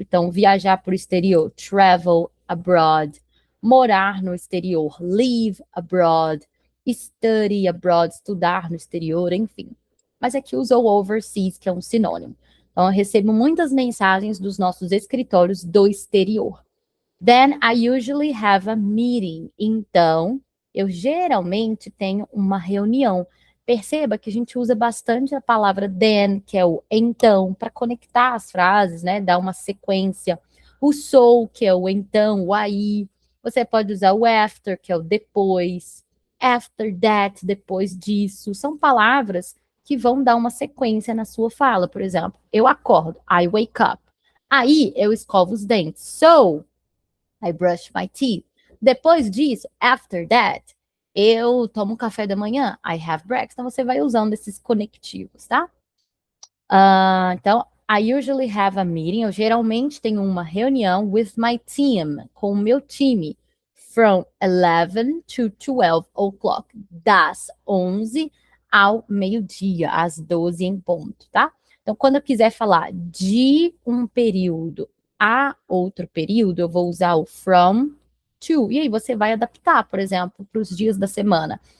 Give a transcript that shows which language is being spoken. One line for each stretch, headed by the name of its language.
Portuguese: Então, viajar para o exterior,
English: travel abroad,
Portuguese: morar no exterior,
English: live abroad, study abroad,
Portuguese: estudar no exterior, enfim. Mas aqui usou overseas, que é um sinônimo. Então, eu recebo muitas mensagens dos nossos escritórios do exterior.
English: Then I usually have a meeting.
Portuguese: Então, eu geralmente tenho uma reunião. Perceba que a gente usa bastante a palavra then, que é o então, para conectar as frases, né? Dar uma sequência. O so, que é o então, o aí. Você pode usar o after, que é o depois.
English: After that,
Portuguese: depois disso. São palavras que vão dar uma sequência na sua fala. Por exemplo, eu acordo,
English: I wake up.
Portuguese: Aí eu escovo os dentes.
English: So, I brush my teeth.
Portuguese: Depois disso,
English: after that,
Portuguese: eu tomo um café da manhã.
English: I have breakfast.
Portuguese: Então, você vai usando esses conectivos, tá?
English: Então, I usually have a meeting.
Portuguese: Eu geralmente tenho uma reunião
English: with my team,
Portuguese: com o meu time,
English: from 11 to 12 o'clock,
Portuguese: das 11 ao meio-dia, às 12 em ponto, tá? Então, quando eu quiser falar de um período a outro período, eu vou usar o from to. E aí você vai adaptar, por exemplo, para os dias da semana.